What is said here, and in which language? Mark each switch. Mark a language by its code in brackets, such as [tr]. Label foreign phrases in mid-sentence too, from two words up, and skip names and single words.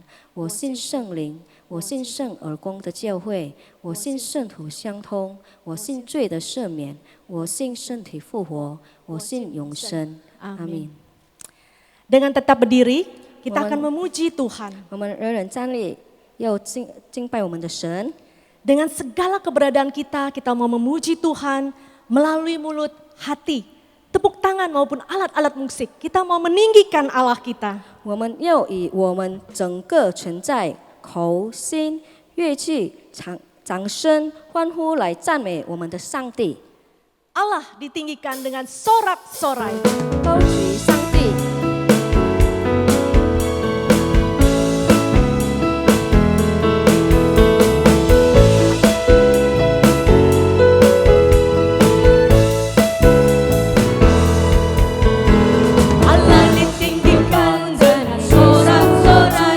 [zh] 我信圣灵，我信圣而公的教会，我信圣徒相通，我信罪的赦免，我信身体复活，我信永生。阿 [id] Amin. [zh] 明。 [id] Dengan tetap berdiri, kita akan memuji Tuhan. [zh] 我们人人站立，要敬拜我们的神。 [id] Dengan segala keberadaan kita, kita mau memuji Tuhan melalui mulut, hati, tepuk tangan maupun alat-alat musik. Kita mau meninggikan Allah kita. [zh] 我们要以我们整个存在、口、心、乐器、掌声、欢呼来赞美我们的上帝， [id] Allah ditinggikan dengan sorak-sorai. [zh] 高举上帝。 [id] Allah ditinggikan dengan sorak-sorai.